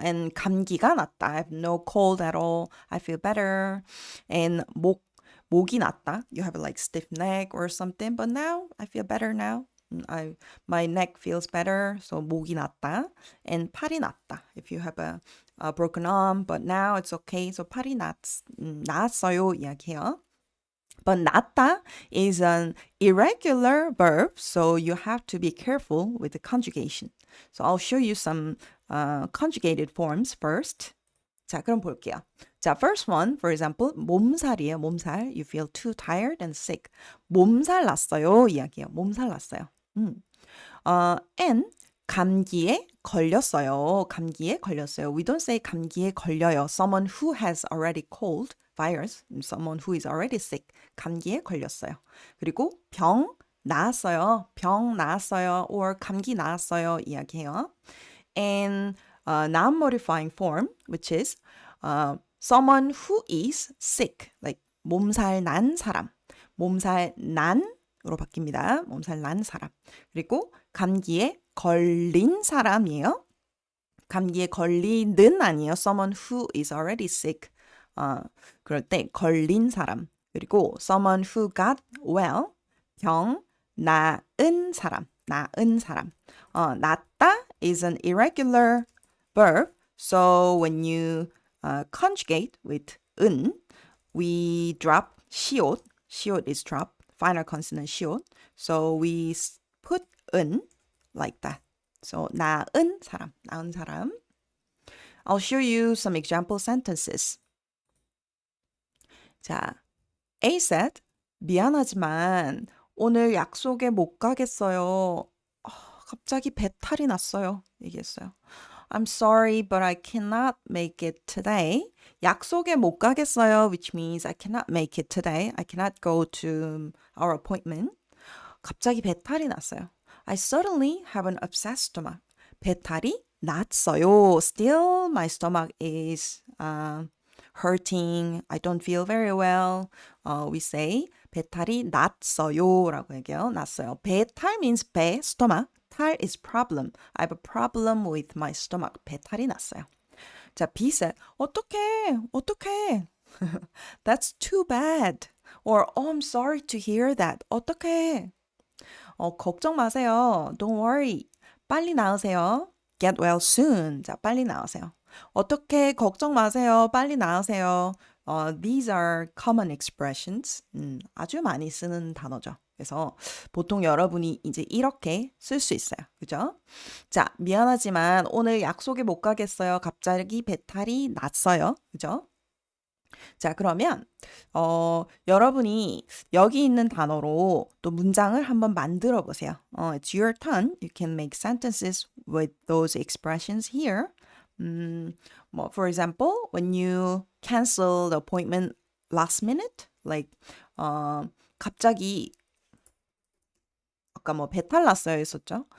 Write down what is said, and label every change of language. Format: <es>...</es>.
<en>And 감기가 낫다. I have no cold at all. I feel better. And 목이 낫다. You have like stiff neck or something, but now I feel better now. My neck feels better. So 목이 낫다. And 팔이 낫다. If you have a broken arm, but now it's okay.</en> <ko>So 팔이 나았어요 이야기해요.</ko> <en>But 낫다 is an irregular verb, so you have to be careful with the conjugation. So I'll show you some conjugated forms first.</en> <ko>자, 그럼 볼게요.</ko> <en>자, first one, for example,</en> <ko>몸살이에요. 몸살.</ko> <en>You feel too tired and sick.</en> <ko>몸살 났어요. 이야기예요. 몸살 났어요. And 감기에 걸렸어요. 감기에 걸렸어요.</ko> <en>We don't say 감기에 걸려요. Someone who has already cold virus, someone who is already sick.</en> <ko>감기에 걸렸어요. 그리고 병 나았어요. 병 나았어요. or 감기 나았어요. 이야기해요.</ko> <en>And non-modifying form, which is someone who is sick, like 몸살 난 사람.</en> <ko>몸살 난으로 바뀝니다. 몸살 난 사람. 그리고 감기에 걸린 사람이에요. 감기에 걸리는 아니에요.</ko> <en>Someone who is already sick.</en> <ko>그럴 때 걸린 사람.</ko> <en>그리고 someone who got well.</en> <ko>병 나은 사람. 나은 사람.</ko> <en>낫다 is an irregular verb. So when you conjugate with 은, we drop 시옷. 시옷 is drop. Final consonant 시옷. So we put 은 like that. So 나은 사람. 나은 사람. I'll show you some example sentences.</en> <ko>자, A said, 미안하지만 오늘 약속에 못 가겠어요. 갑자기 배탈이 났어요. 얘기했어요.</ko> <en>I'm sorry, but I cannot make it today.</en> <ko>약속에 못 가겠어요,</ko> <en>which means I cannot make it today. I cannot go to our appointment.</en> <ko>갑자기 배탈이 났어요.</ko> <en>I suddenly have an upset stomach.</en> <ko>배탈이 났어요.</ko> <en>Still, my stomach is hurting. I don't feel very well. We say</en> <ko>배탈이 났어요라고 얘기해요. 났어요.</ko> <en>배탈 means 배, stomach. 탈 is problem. I have a problem with my stomach.</en> <ko>배탈이 났어요. 자, B said, 어떡해.</ko> <en>That's too bad. Or, oh, I'm sorry to hear that.</en> <ko>어떡해. 걱정 마세요.</ko> <en>Don't worry.</en> <ko>빨리 나으세요.</ko> <en>Get well soon.</en> <ko>자, 빨리 나으세요. 어떻게 걱정 마세요. 빨리 나으세요.</ko> <en>These are common expressions.</en> <ko>아주 많이 쓰는 단어죠. 그래서 보통 여러분이 이제 이렇게 쓸 수 있어요. 그죠? 자, 미안하지만 오늘 약속에 못 가겠어요. 갑자기 배탈이 났어요. 그죠? 자, 그러면 여러분이 여기 있는 단어로 또 문장을 한번 만들어 보세요.</ko> <en>It's your turn. You can make sentences with those expressions here. 뭐, for example, when you cancel the appointment last minute, like</en> <ko>갑자기 아까 뭐 배탈 났어요 했었죠.</ko>